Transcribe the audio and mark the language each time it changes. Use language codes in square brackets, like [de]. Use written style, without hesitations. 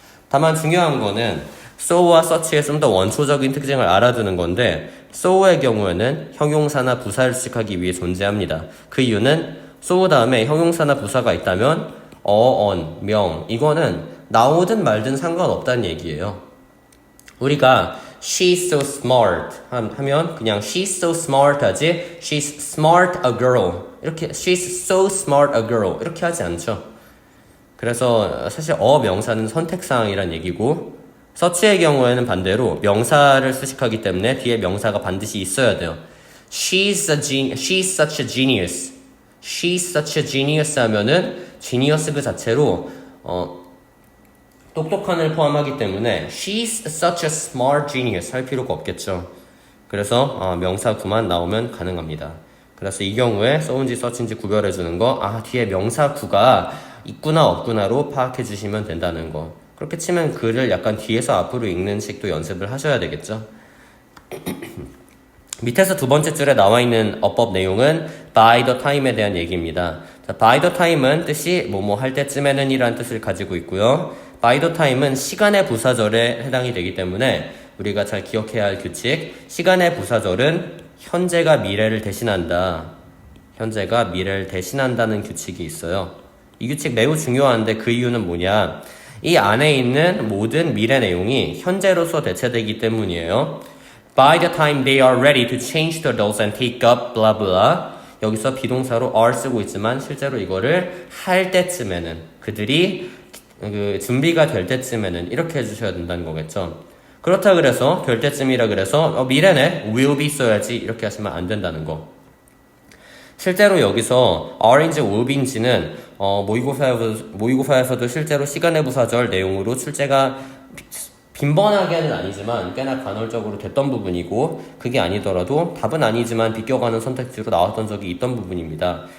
[ko] 다만 중요한 거는 so와 such의 좀 더 원초적인 특징을 알아두는 건데, so의 경우에는 형용사나 부사를 수식하기 위해 존재합니다. 그 이유는 so 다음에 형용사나 부사가 있다면 on, 명, 이거는 나오든 말든 상관없다는 얘기예요. 우리가 [en] she's so smart [ko] 하면 그냥 [en] she's so smart [ko] 하지 [en] she's smart a girl, [ko] 이렇게 [en] she's so smart a girl [ko] 이렇게 하지 않죠. 그래서 사실 명사는 선택사항이란 얘기고, 서치의 경우에는 반대로 명사를 수식하기 때문에 뒤에 명사가 반드시 있어야 돼요. [en] She's such a genius. She's such a genius [ko] 하면은 genius 그 자체로 똑똑한을 포함하기 때문에 [en] she's such a smart genius [ko] 할 필요가 없겠죠. 그래서 명사 구만 나오면 가능합니다. 그래서 이 경우에 so인지 such인지 구별해주는 거, 뒤에 명사 구가 있구나 없구나로 파악해 주시면 된다는 거. 그렇게 치면 글을 약간 뒤에서 앞으로 읽는 식도 연습을 하셔야 되겠죠. 밑에서 두 번째 줄에 나와 있는 어법 내용은 by the time에 대한 얘기입니다. 자, by the time은 뜻이 뭐뭐 할 때쯤에는 이라는 뜻을 가지고 있고요. by the time은 시간의 부사절에 해당이 되기 때문에 우리가 잘 기억해야 할 규칙, 시간의 부사절은 현재가 미래를 대신한다. 현재가 미래를 대신한다는 규칙이 있어요. 이 규칙 매우 중요한데 그 이유는 뭐냐? 이 안에 있는 모든 미래 내용이 현재로서 대체되기 때문이에요. [en] By the time they are ready to change the dolls and take up blah blah. [ko] 여기서 비동사로 are 쓰고 있지만 실제로 이거를 할 때쯤에는 그들이 준비가 될 때쯤에는 이렇게 해주셔야 된다는 거겠죠. 그렇다 그래서 될 때쯤이라 그래서 미래네 [en] will be [ko] 써야지 이렇게 하시면 안 된다는 거. 실제로 여기서 are인지 [en] will be [ko] 인지는 모의고사에서도 실제로 시간의 부사절 내용으로 출제가 빈번하게는 아니지만 꽤나 간헐적으로 됐던 부분이고 그게 아니더라도 답은 아니지만 비껴가는 선택지로 나왔던 적이 있던 부분입니다.